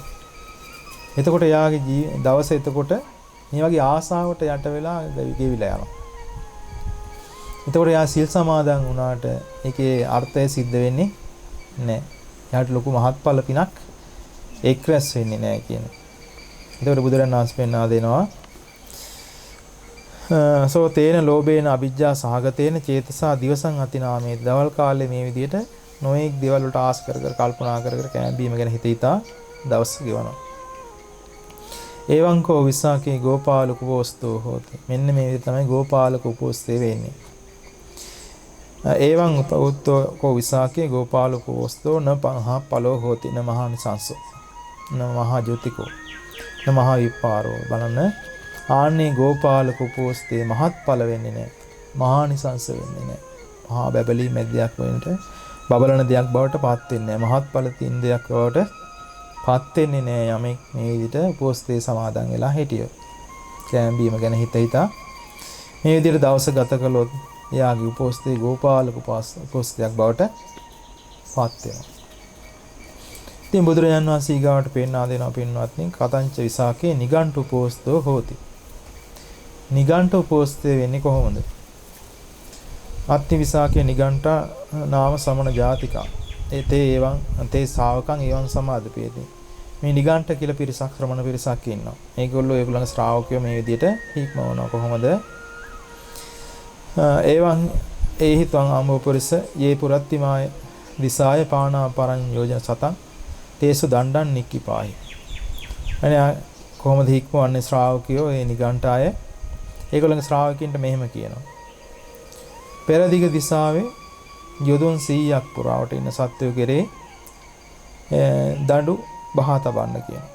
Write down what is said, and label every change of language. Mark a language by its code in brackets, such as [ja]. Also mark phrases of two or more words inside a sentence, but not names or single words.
[si] එතකොට යාගේ දවස එතකොට මේ වගේ ආසාවට යට වෙලා ගෙවිලා යනවා. එතකොට යා සිල් සමාදන් වුණාට ඒකේ අර්ථය සිද්ධ වෙන්නේ නැහැ. යාට ලොකු මහත්ඵල පිනක් එක් රැස් වෙන්නේ නැහැ කියන්නේ. එතකොට බුදුරණන් වහන්සේ පෙන්වා දෙනවා [pi] සෝ තේන ලෝභේන අවිජ්ජා සහගතේන චේතසා දිවසං අතිනාමේ [si] දවල් කාලේ මේ විදිහට නොඑක් දේවල් වලට ආස කර කර කල්පනා කර කර කෑම බීම ගැන හිතා දවස් ගෙවනවා. [pi] එවං කෝ විසාකේ ගෝපාලක උපෝස්තෝ හෝති. [si] මෙන්න මේ විදිහට තමයි ගෝපාලක උපෝස්තේ වෙන්නේ. [pi] එවං උපෝත්තෝ කෝ විසාකේ ගෝපාලක උපෝස්තෝ න පහා පලෝ හෝති න මහානිසංසෝ න මහා ජෝතිකෝ න මහා විපාරෝ [si] බලන්න ආන්නේ ගෝපාලක උපෝස්තේ මහත්ඵල වෙන්නේ නැහැ. මහානිසංස වෙන්නේ නැහැ. මහා බබලි මැදයක් වෙන්නට බබලන දෙයක් බවට පත් වෙන්නේ නැහැ. මහත්ඵල තින් දෙයක් බවට පත් වෙන්නේ නැහැ යමෙක් මේ විදිහට උපෝස්තේ සමාදන් වෙලා හිටියොත්. කෑම බීම ගැන හිතා මේ විදිහට දවස ගත කළොත් එයාගේ උපෝස්තේ ගෝපාලක උපෝස්තයක් බවට පත් වෙනවා. ඉතින් බුදුරජාන් වහන්සේ ඊගාවට පෙන්වා දෙනවා පින්වත්නි [pi] කතංච විසාකේ නිගණ්ඨ උපෝස්තෝ හෝති. [si] නිගණ්ඨ උපෝස්තේ වෙන්නේ කොහොමද? [pi] අත්ති විසාකේ නිගණ්ඨ නාම සමන ජාතිකා. තේ එවං තේ ශාවකං එවං සමාදපේති. [si] මේ නිගණ්ඨ කියලා පිරිසක් ශ්‍රමණ පිරිසක් ඉන්නවා. ඒගොල්ලන්ගේ ශ්‍රාවකයෝ මේ විදිහට හික්මවනවා කොහොමද? [pi] එවං ඒහි ත්වං ආමෝපරිස යේ පුරත්තිමාය දිසාය පානා පරං යෝජන සතං තේසු දණ්ඩන් නික්කිපායි. [si] අනේ කොහොමද හික්මවන්නේ ශ්‍රාවකයෝ ඒ නිගණ්ඨ අය? ඒගොල්ලන්ගේ ශ්‍රාවකින්ට මෙහෙම කියනවා. පෙරදිග දිසාවේ යොදුන් 100ක් පුරාවට ඉන්න සත්වයෝ කෙරේ දඬු බහා තබන්න කියනවා.